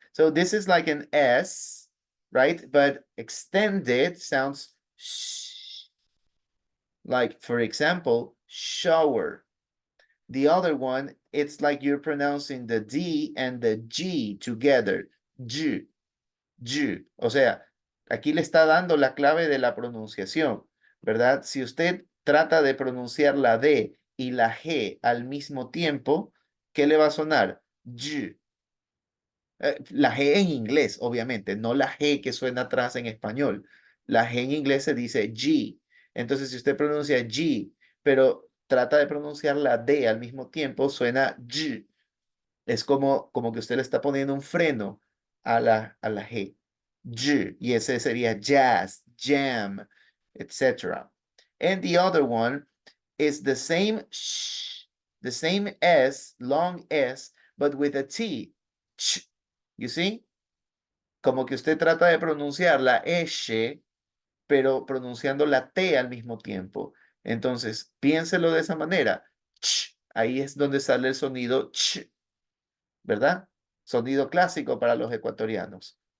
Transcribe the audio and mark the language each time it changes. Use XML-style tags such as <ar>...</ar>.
<en>So this is like an S, right? But extended sounds sh. Like, for example, shower. The other one, it's like you're pronouncing the D and the G together. G, G.</en> <es>O sea, aquí le está dando la clave de la pronunciación, ¿verdad? Si usted trata de pronunciar la D y la G al mismo tiempo, ¿qué le va a sonar? G. La G en inglés, obviamente, no la G que suena atrás en español. La G en inglés se dice G. Entonces, si usted pronuncia G, pero trata de pronunciar la D al mismo tiempo, suena G. Es como que usted le está poniendo un freno a la G. G. Y ese sería jazz, jam, etc.</es> <en>And the other one is the same sh, the same S, long S, but with a T. Ch. You see?</en> <es>Como que usted trata de pronunciar la S, pero pronunciando la T al mismo tiempo. Entonces, piénselo de esa manera. Ch. Ahí es donde sale el sonido ch, ¿verdad? Sonido clásico para los ecuatorianos.</es>